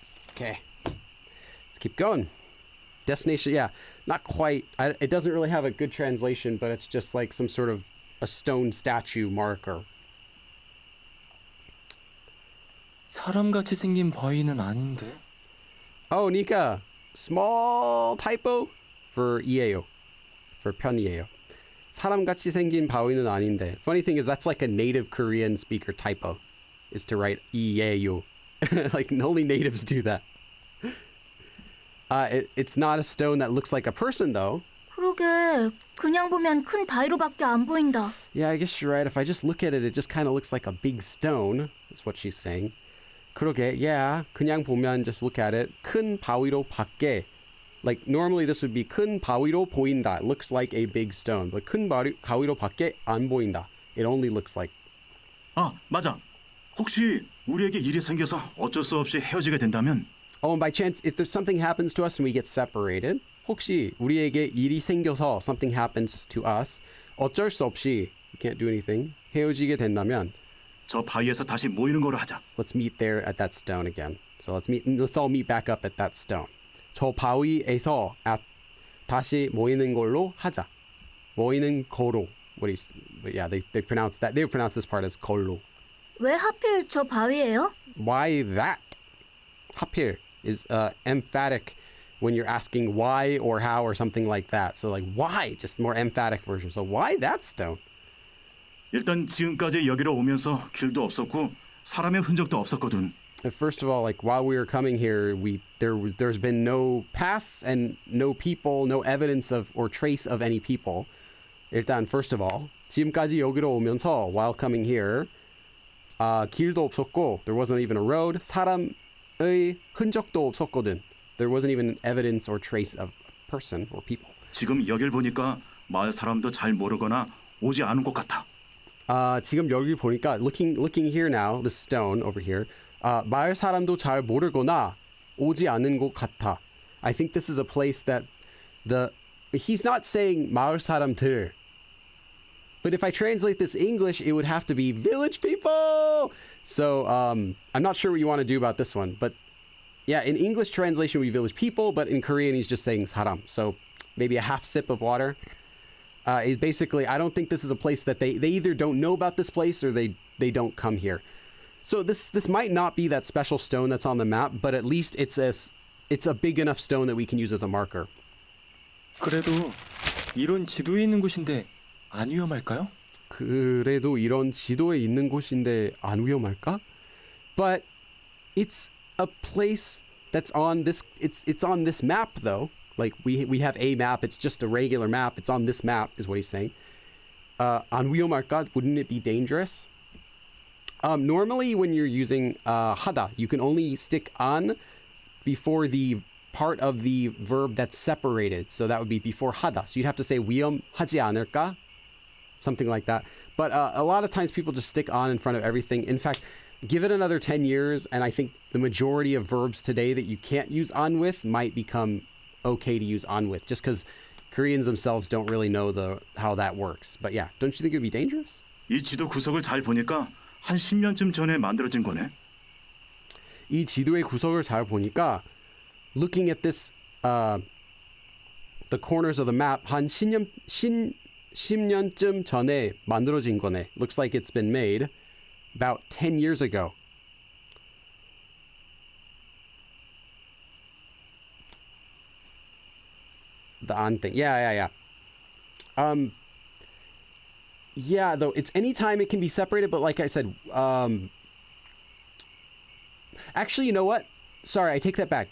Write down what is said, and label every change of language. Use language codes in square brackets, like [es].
[en] Okay, let's keep going. Destination, yeah, not quite. It doesn't really have a good translation, but it's just like some sort of a stone statue marker. [ko] 사람같이 생긴 바위는 아닌데. [en] Oh, Nika, small typo for 이에요, for 편이에요. [ko] 사람같이 생긴 바위는 아닌데. [en] Funny thing is that's like a native Korean speaker typo, is to write 이에요. Like only natives do that. It's not a stone that looks like a person though. [ko] 그러게, 그냥 보면 큰 바위로밖에 안 보인다. [en] Yeah, I guess you're right. If I just look at it, it just kind of looks like a big stone. That's what she's saying. [ko] 그러게, [en] yeah. [ko] 그냥 보면, [en] just look at it. [ko] 큰 바위로 밖에. [en] Like normally this would be [ko] 큰 바위로 보인다. [en] It looks like a big stone. [ko] But 큰 바위로 밖에 안 보인다. [en] It only looks like. [ko] 아, 맞아. 혹시 우리에게 일이 생겨서 어쩔 수 없이 헤어지게 된다면 [en] Oh, and by chance, if there's something happens to us and we get separated, [ko] 혹시 우리에게 일이 생겨서 [en] something happens to us, [ko] 어쩔 수 없이, [en] we can't do anything, [ko] 헤어지게 된다면, 저 바위에서 다시 모이는 거로 하자. [en] let's meet there at that stone again. So let's all meet back up at that stone. [ko] 저 바위에서 다시 모이는 걸로 하자. 모이는 거로. [en] Yeah, they pronounce that. They pronounce this part as 걸로. [ko] 왜 하필 저 바위예요? [en] Why that? 하필 is emphatic when you're asking why or how or something like that. So like why? Just more emphatic version. So why that stone? [ko] 일단 지금까지 여기로 오면서 길도 없었고 사람의 흔적도 없었거든. [en] First of all, like while we were coming here, there's been no path and no people, no evidence of or trace of any people. [ko] 일단 [en] first of all, [ko] 지금까지 여기로 오면서 [en] while coming here, [ko] 길도 없었고 [en] there wasn't even a road. [ko] 사람의 흔적도 없었거든. [en] There wasn't even evidence or trace of a person or people. [ko] 지금 여길 보니까 마을 사람도 잘 모르거나 오지 않은 것 같아. 지금 여기 보니까 [en] looking here now, the stone over here. [ko] 마을 사람도 잘 모르거나 오지 않은 것 같아. [en] I think this is a place that he's not saying [ko] 마을 사람들. [en] But if I translate this English, it would have to be village people. So I'm not sure what you want to do about this one. But yeah, in English translation, we village people. But in Korean, he's just saying 사람. So maybe a half sip of water. Is basically, I don't think this is a place that they either don't know about this place or they don't come here. So this might not be that special stone that's on the map, but at least it's a big enough stone that we can use as a marker. [ko] 그래도 이런 지도에 있는 곳인데 안 위험할까요? 그래도 이런 지도에 있는 곳인데 안 위험할까? [en] But it's a place that's on this. It's on this map though. Like we have a map. It's just a regular map. It's on this map, is what he's saying. [ko] 안 위험할까? [en] Wouldn't it be dangerous? Normally, when you're using 하다, you can only stick on before the part of the verb that's separated. So that would be before 하다. So you'd have to say [ko] 위험하지 않을까? [en] Something like that. But a lot of times people just stick on in front of everything. In fact, give it another 10 years, and I think the majority of verbs today that you can't use on with might become okay to use on with, just because Koreans themselves don't really know how that works. But yeah, don't you think it would be dangerous? [ko] 이 지도 구석을 잘 보니까 한 10년쯤 전에 만들어진 거네. 이 지도의 구석을 잘 보니까 [en] looking at this the corners of the map [ko] 한 10년쯤 전에 만들어진 거네. [en] Looks like it's been made about 10 years ago. The on thing. Yeah. Yeah, though, it's anytime it can be separated, but like I said, actually, you know what? Sorry, I take that back.